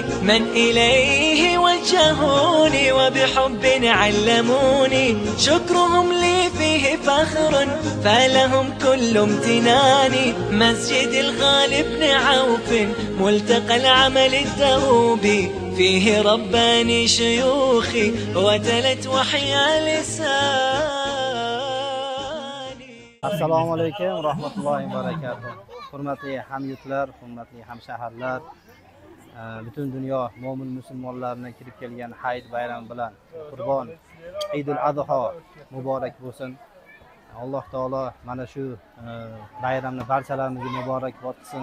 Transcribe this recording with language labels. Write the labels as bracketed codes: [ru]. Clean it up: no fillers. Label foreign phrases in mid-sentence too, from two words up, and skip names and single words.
[ar] من إليه وجهوني وبحب علموني شكرهم لي فيه فخر فلهم كل امتناني مسجد الغالب بن عوف ملتقى العمل الدؤوبي فيه رباني شيوخي وتلت وحيا لساني السلام عليكم ورحمة الله وبركاته. [uz] Hurmatli hamyurtlar, hurmatli hamshaharlar, butun dunyo mo'min musulmonlarning kirib kelgan Hayit bayrami bilan Qurbon Eidul Adho muborak bo'lsin. Alloh taolo mana shu bayramni barchalarimizga muborakbod qilsin.